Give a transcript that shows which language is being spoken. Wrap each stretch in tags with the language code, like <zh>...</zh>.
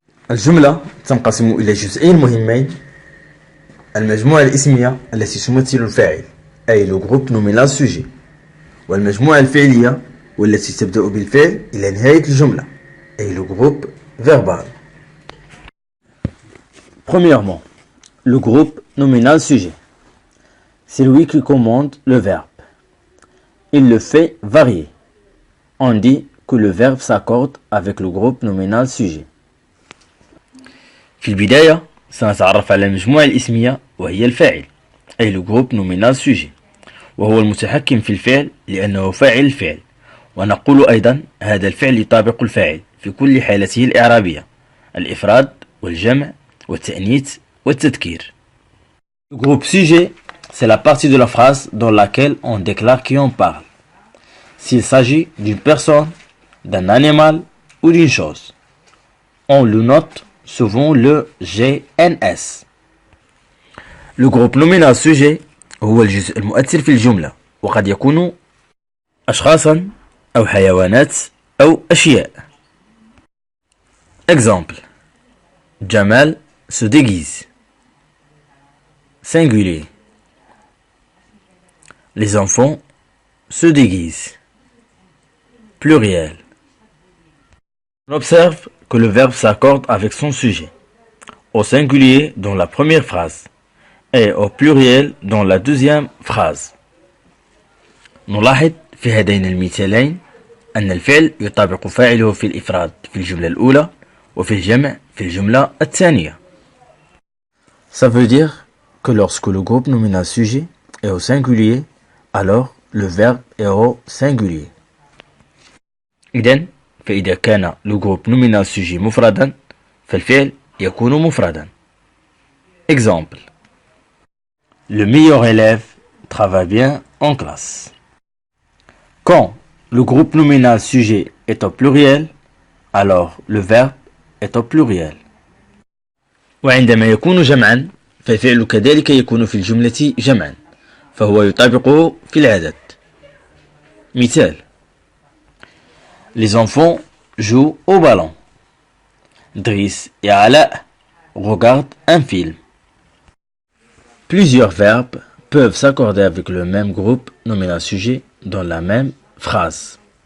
<ar>الجملة تنقسم إلى جزئين مهمين: المجموعة الاسمية التي تمثل الفاعل أي</ar> <fr>le groupe nominal sujet،</fr> <ar>والمجموعة الفعلية والتي تبدأ بالفعل إلى نهاية الجملة أي</ar> <fr>le groupe verbal. Premièrement, le groupe nominal sujet. C'est lui qui commande le verbe. Il le fait varier. On dit que le verbe s'accorde avec le groupe nominal sujet.</fr> <ar>في البداية سنتعرف على المجموعة الاسمية وهي الفاعل أي</ar> <fr>le groupe nominal sujet،</fr> <ar>وهو المتحكم في الفعل لأنه فاعل الفعل، ونقول أيضا هذا الفعل يطابق الفاعل في كل حالته الإعرابية: الإفراد والجمع والتأنيث والتذكير.</ar> <fr>Le groupe sujet, c'est la partie de la phrase dans laquelle on déclare qui on parle, s'il s'agit d'une personne, d'un animal ou d'une chose. On le note souvent le GNS. Le groupe nominal sujet</fr> <ar>هو الجزء المؤثر في الجملة، وقد يكون أشخاصا أو حيوانات أو أشياء.</ar> <fr>Exemple: Jamal se déguise. Singulier. Les enfants se déguisent. Pluriel. On observe que le verbe s'accorde avec son sujet, au singulier dans la première phrase et au pluriel dans la deuxième phrase.</fr> <ar>نلاحظ في هذين المثالين أن الفعل يطابق فاعله في الإفراد في الجملة الأولى وفي الجمع في الجملة الثانية.</ar> <fr>Ça veut dire que lorsque le groupe nominal sujet est au singulier, alors le verbe est au singulier.</fr> <ar>إذن فإذا كان</ar> <fr>le groupe nominal sujet</fr> <ar>مفردا فالفعل يكون مفردا.</ar> <fr>Exemple: Le meilleur élève travaille bien en classe. Quand le groupe nominal sujet est au pluriel, alors le verbe est au pluriel.</fr> <ar>وعندما يكون جمعا فالفعل كذلك يكون في الجملة جمعا، فهو يطابقه في العدد.</ar> <fr>مثال: Les enfants jouent au ballon. Driss et Ala regardent un film. Plusieurs verbes peuvent s'accorder avec le même groupe nominal sujet dans la même phrase.</fr>